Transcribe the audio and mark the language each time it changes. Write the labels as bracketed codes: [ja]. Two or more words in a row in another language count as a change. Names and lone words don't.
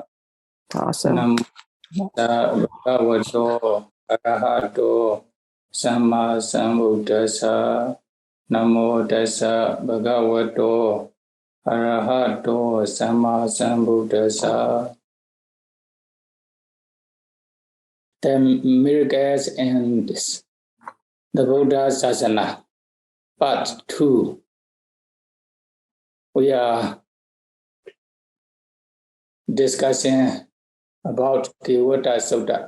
[pi] Namo tassa bhagavato arahato samma sambuddhassa. Namo tassa bhagavato arahato samma sambuddhassa. [en] The miracles and the Buddhasāsana, Part 2. We are discussing about Kewata Sutta.